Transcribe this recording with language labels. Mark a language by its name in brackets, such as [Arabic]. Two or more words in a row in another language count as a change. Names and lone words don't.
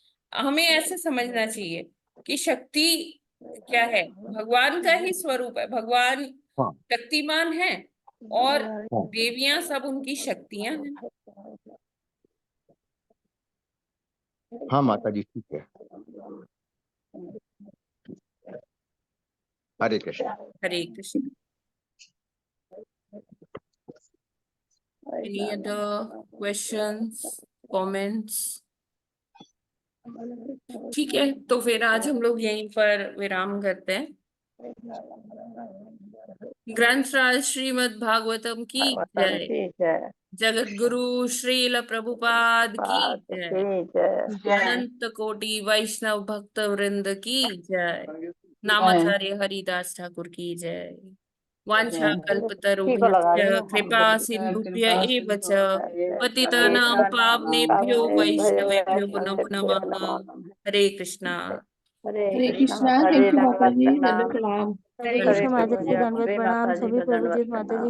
[Hindi] हमें ऐसे समझना चाहिए कि शक्ति क्या है, भगवान का ही स्वरूप है। भगवान हाँ शक्तिमान है, और हाँ देवियां सब उनकी शक्तियां हैं। हाँ माता जी, ठीक है। हरे कृष्ण। हरे कृष्ण। [English] any other questions, comments? [Hindi] ठीक है, तो फिर आज हम लोग यहीं पर विराम करते हैं। ग्रंथराज श्रीमद् भागवतम की भागवतम जय। की जय। जगत गुरु श्रील प्रभुपाद की पाद जय। की जय। जय अनंत कोटि वैष्णव भक्त वृंद की जय। जय नामाचार्य हरिदास ठाकुर की जय। [Sanskrit] वांछा [Hindi] जय। ठीक को लगा रही [Sanskrit] कल्पतरुभ्यश्च [Hindi] हूँ। [Sanskrit] कृपा सिंधुभ्य कृपा एव च सिंधु पतितानां पावनेभ्यो वैष्णवेभ्यो नमो नमः। नमः। [Hindi] हरे कृष्णा। हरे हरे कृष्णा। कृष्णा। हरे [English] thank you [Hindi] माता दंडवत जी, प्रणाम। दंडवत प्रणाम। हरे हरे कृष्ण माता प्रभु जी, जी, दंडवत अम्बे प्रणाम। माता जी सभी को प्रभु जी दंडवत माता जी प्रणाम।